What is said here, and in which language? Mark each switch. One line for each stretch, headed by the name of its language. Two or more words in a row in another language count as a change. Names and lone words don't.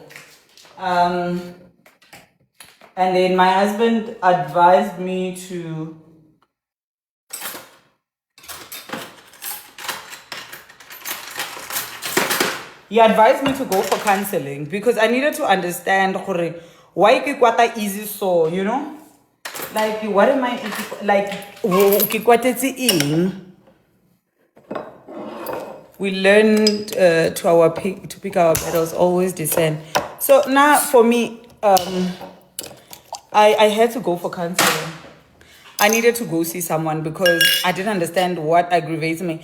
English: And then my husband advised me to. He advised me to go for counseling because I needed to understand why
Southern Sotho: ke kwata
English: easy so, you know? Like, what am I, like,
Southern Sotho: ke kwatetse eng?
English: We learned to pick our battles, always descend. So now for me, I had to go for counseling. I needed to go see someone because I didn't understand what aggravates me.